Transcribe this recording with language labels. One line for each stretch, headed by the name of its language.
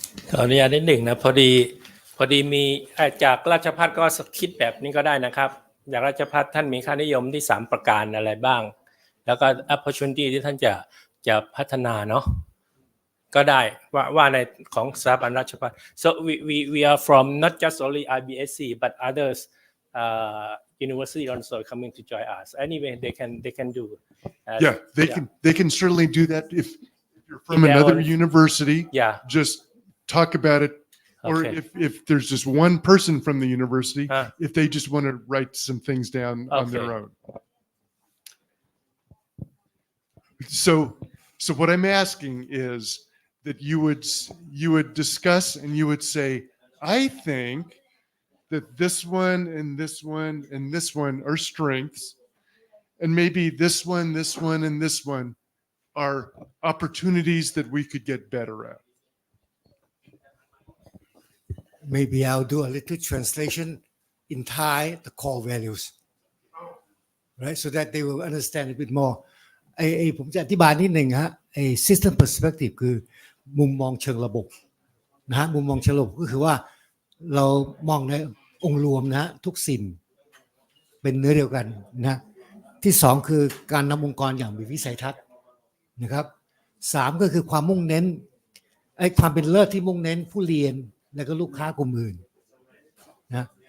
Thai: ขออนุญาตนิดหนึ่งนะพอดีมีจากราชภัฏก็คิดแบบนี้ก็ได้นะครับจากราชภัฏท่านมีค่านิยมที่3ประการอะไรบ้างแล้วก็ opportunity ที่ท่านจะพัฒนาเนาะก็ได้ว่าในของสถาบันราชภัฏ
English: so we are from not just only IBSC but others university also coming to join us anyway they can do yeah they can certainly do that if you're from another university just talk about it or if there's just one person from the university if they just want to write some things down on their own so what I'm asking is that you would discuss and you would say I think that this one and this one and this one are strengths and maybe this one and this one are opportunities that we could get better at. Maybe I'll do a little translation in Thai, the core values, right? So that they will understand a bit more.
Thai: ผมจะอธิบายนิดหนึ่งฮะsystem perspective คือมุมมองเชิงระบบนะฮะมุมมองเชิงระบบก็คือว่าเรามองในองค์รวมนะฮะทุกสิ่งเป็นเนื้อเดียวกันนะที่2คือการนำองค์กรอย่างมีวิสัยทัศน์นะครับ3ก็คือความมุ่งเน้นความเป็นเลิศที่มุ่งเน้นผู้เรียนแล้วก็ลูกค้ากลุ่มอื่นนะ